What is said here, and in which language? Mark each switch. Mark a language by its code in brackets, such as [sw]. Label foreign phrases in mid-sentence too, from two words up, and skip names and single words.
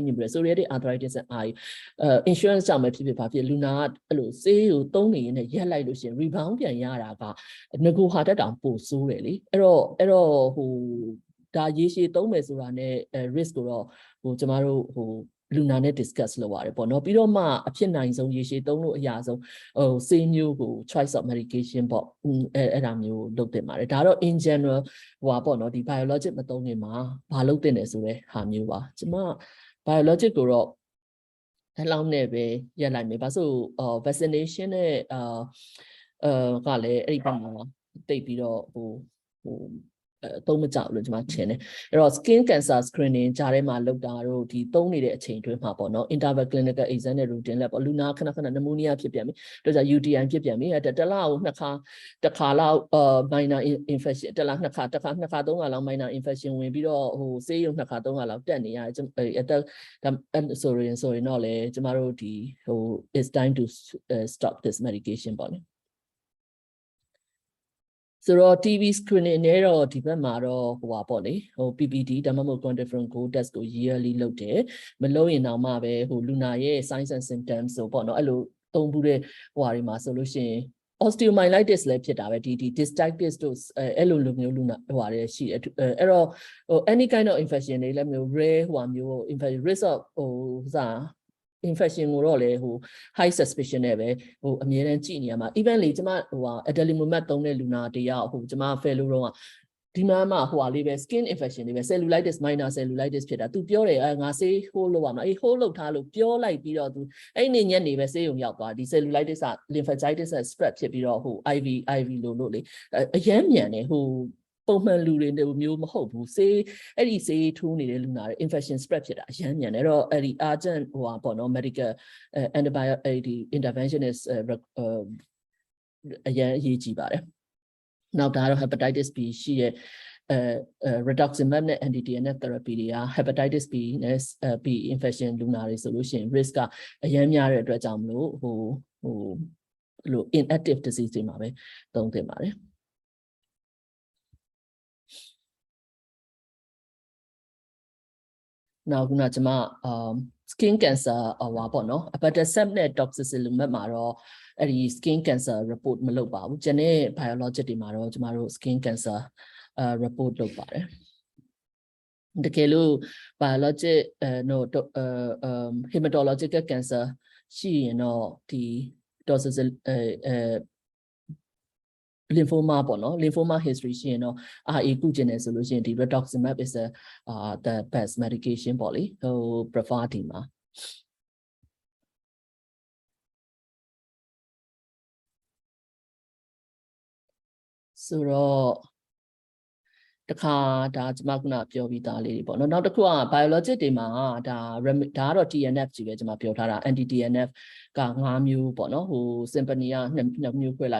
[my] မြင်ပြီး [en] psoriatic arthritis [my] နဲ့ insurance ကြောင့်ပဲဖြစ်ဖြစ်ဖြစ်လူနာကအဲ့လိုဆေးကိုသုံးနေရင်လည်းရက်လိုက်လို့ရှိရင် rebound ပြန်ရတာကငကိုဟာတက်တောင်ပိုဆိုးတယ်လေအဲ့တော့ဒါရေရှည်သုံးမယ်ဆိုတာနဲ့ risk ကိုတော့ကျွန်မတို့လူနာ နဲ့ discuss လုပ်ရတယ်ပေါ့နော်ပြီးတော့မှအဖြစ်နိုင်ဆုံးရေရှည်သုံးလို့အရာဆုံးဆေးမျိုးကို [en] choice of medication [my] ပေါ့အဲ့ဒါမျိုးလုပ်တင်ပါတယ်ဒါတော့ [en] in general [my] ပေါ့နော်ဒီ biologic မသုံးခင်မှာ ဘာလုပ်တင်တယ်ဆိုတဲ့ဟာမျိုးပါကျွန်မ biologic ကိုတော့အဲ့လောက်နဲ့ပဲရက်လိုက်မယ်ဘာလို့vaccination နဲ့ကလည်းအဲ့ဒီဘက်မှာတိ တ်ပြီးတော့သုံးမကြောက်လို့ကျွန်မထင်တယ်အဲ့တော့ [en] skin cancer screening [my] ကြားထဲမှာလုပ်တာတို့ဒီသုံးနေတဲ့အချိန်တွင်းမှာပေါ့နော် [en] interval clinical exam [my] နဲ့ [en] routine lab [my] ပေါ့လူနာခဏနမိုးနီးယားဖြစ်ပြန်ပြီတို့ကြ UTI ဖြစ်ပြန်ပြီတစ်လကိုတစ်ခါလောက် [en] minor infection [my] တစ်လနှစ်ခါသုံးခါလောက် [en] minor infection [my] ဝင်ပြီးတော့ဆေးရုံနှစ်ခါသုံးခါလောက်တက်နေရတယ်ဆိုရင်တော့လေကျမတို့ဒီ [en] it's time to stop this medication [my] ပေါ့လေ ဆိုတော့ [en] TB screening [my] နဲ့တော့ဒီဘက်မှာတော့ပေါ့လေPPD ဒါမှမဟုတ် [en] quantiferon gold test [my] ကို yearly လုပ်တယ်မလုပ်ရင်တော့မှပဲလူနာရဲ့ [en] signs and symptoms [my] ဆိုပေါ့နော်အဲ့လိုသုံးဘူးတဲ့တွေမှာဆို လို့ရှိရင် osteomyelitis လည်းဖြစ်တာပဲဒီ cystitis တို့အဲ့လိုမျိုးလူနာတွေရှိအဲ့တော့ [en] any kind of infection [my] တွေလည်းမျိုး rare မျိုး [en] infection risk of infection [my] ကိုတော့လေ high suspicion နဲ့ပဲအမြဲတမ်းကြည့်နေရမှာ even လေကျမadalimumab သုံးတဲ့လူနာတယောက်ကျမ fellow တော့ဒီမှာမှ လေးပဲ [en] skin infection [my] တွေပဲ [en] cellulitis minor cellulitis [my] ဖြစ်တာသူပြောတယ်ငါဆေး hold လုပ်ရမှာhold လုပ်ထားလို့ပြောလိုက်ပြီးတော့သူအဲ့နေညက်နေပဲဆေးရုံရောက်သွားဒီ cellulitis က lymphangitis နဲ့ spread ဖြစ်ပြီးတော့IV လို့လေအရမ်းမြန်တယ်ပုံမှန်လူတွေမျိုးမဟုတ်ဘူးအဲ့ဒီဆေးထိုးနေတဲ့လူနာတွေ [en] infection spread [my] ဖြစ်တာအရမ်းမြန်တယ်အဲ့တော့အဲ့ဒီ urgent ပေါ့နော် [en] medical antibiotic intervention is [my] အရမ်းအရေးကြီးပါတယ်နောက်ဒါတော့ [en] hepatitis B [my] ရှိရဲ့Rheumatology နဲ့ [en] anti-TNF therapy [my] တွေက [en] hepatitis B [my] နဲ့ [en] B infection [my] လူနာတွေဆိုလို့ရှိရင် risk ကအရမ်းများတဲ့အတွက်ကြောင့်မလို့လို့ [en] inactive disease [my] တွေမှာပဲသုံးသင့်ပါတယ် နောက်ခုနကျွန်မ [en] skin cancer [my] ပေါ့နော် abatacept နဲ့ doxycycline မှာတော့အဲ့ဒီ [en] skin cancer [my] report မလုပ်ပါဘူးကျန်တဲ့ biologic တွေမှာတော့ကျမတို့ [en] skin cancer report [my] လုပ်ပါတယ်တကယ်လို့ [en] biologic hematological cancer [my] ရှိရင်တော့ဒီ [en] doxycycline lymphoma [my] ပေါ့နော် [en] lymphoma history [my] ရှိရင်တော့ RA ကုကျင်တယ်ဆိုလို့ရှိရင်ဒီ [en] rituximab is the best medication [my] ပေါ့လေprefer ဒီမှာ ဆိုတော့တခါဒါကျွန်မခုနပြောပြီးသားလေးတွေပေါ့နော်နောက်တစ်ခုက biologic တွေမှာဒါကတော့ TNF ကြီးပဲကျွန်မပြောထားတာ [en] anti TNF [my] က5မျိုးပေါ့နော်symphony က2မျိုးခွဲလိုက်